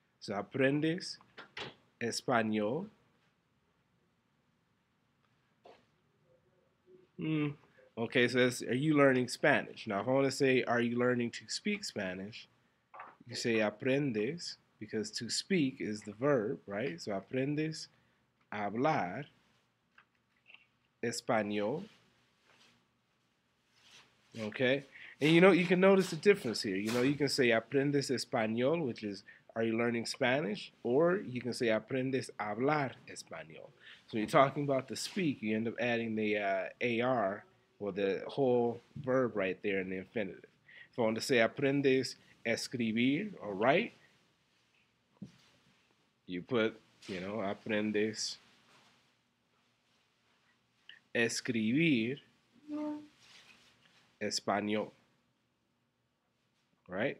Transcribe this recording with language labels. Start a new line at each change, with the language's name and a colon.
Spanish: So aprendes español.
English: Okay, so that's, are you learning Spanish? Now, if I want to say, are you learning to speak Spanish? You say aprendes, because to speak is the verb, right?
Spanish: So aprendes a hablar español.
English: Okay? And you can notice the difference here. You can say
Spanish: aprendes español,
English: which is, are you learning Spanish? Or you can say aprendes a hablar español. So when you're talking about the speak, you end up adding the AR, or the whole verb right there in the infinitive. If I want to say
Spanish: aprendes a escribir,
English: or write, You put, aprendes escribir español, right?